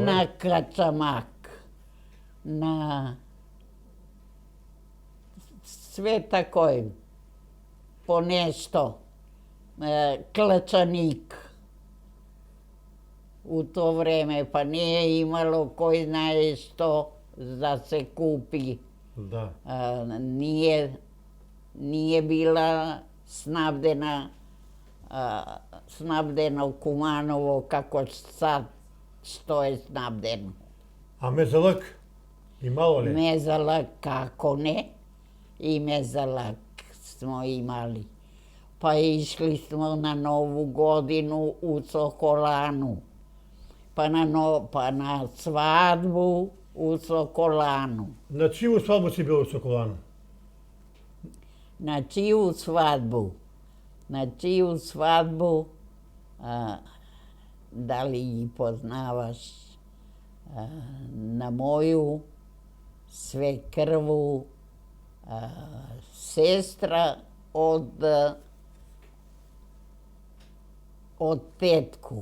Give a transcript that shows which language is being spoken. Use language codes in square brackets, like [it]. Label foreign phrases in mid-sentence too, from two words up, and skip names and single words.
[mk] на Качамак, на све такој, по нешто, Клачаник. У то време па не е имало кој знае што да се купи. Да. [sr] Nije bila snabdeno Kumanovo kako sad što je snabdeno. [mk] А мезалак имало ли? [sr] Mezalak kako ne, i mezalak smo imali. Pa išli smo na Novu godinu u Sokolanu, pa na svadbu u Sokolanu. На чiju свадбу си бил у Соколану? Na čiju svadbu? Na čiju svadbu, da li ih poznavaš, na moju svekrvu sestra od tetku.